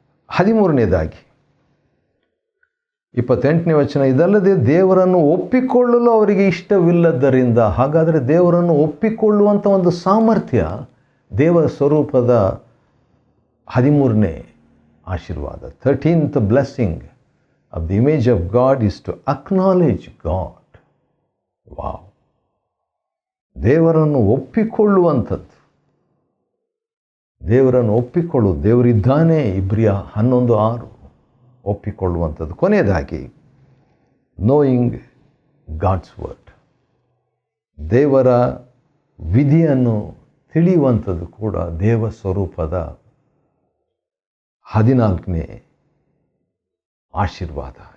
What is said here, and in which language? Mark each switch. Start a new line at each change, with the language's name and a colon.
Kannada: 13ನೇದಾಗಿ 28ನೇ ವಚನ, ಇದಲ್ಲದೆ ದೇವರನ್ನು ಒಪ್ಪಿಕೊಳ್ಳಲು ಅವರಿಗೆ ಇಷ್ಟವಿಲ್ಲದ್ದರಿಂದ. ಹಾಗಾದರೆ ದೇವರನ್ನು ಒಪ್ಪಿಕೊಳ್ಳುವಂಥ ಒಂದು ಸಾಮರ್ಥ್ಯ ದೇವ ಸ್ವರೂಪದ 13ನೇ ಆಶೀರ್ವಾದ.
English: 13th blessing of the image of God is to acknowledge God. Wow!
Kannada: ದೇವರನ್ನು ಒಪ್ಪಿಕೊಳ್ಳುವಂಥದ್ದು, ದೇವರನ್ನು ಒಪ್ಪಿಕೊಳ್ಳುವುದು, ದೇವರಿದ್ದಾನೆ, ಇಬ್ರಿಯ 11:6 ಒಪ್ಪಿಕೊಳ್ಳುವಂಥದ್ದು. ಕೊನೆಯದಾಗಿ ನೋಯಿಂಗ್ ಗಾಡ್ಸ್ ವರ್ಡ್, ದೇವರ ವಿಧಿಯನ್ನು ತಿಳಿಯುವಂಥದ್ದು ಕೂಡ ದೇವ ಸ್ವರೂಪದ 14ನೇ ಆಶೀರ್ವಾದ.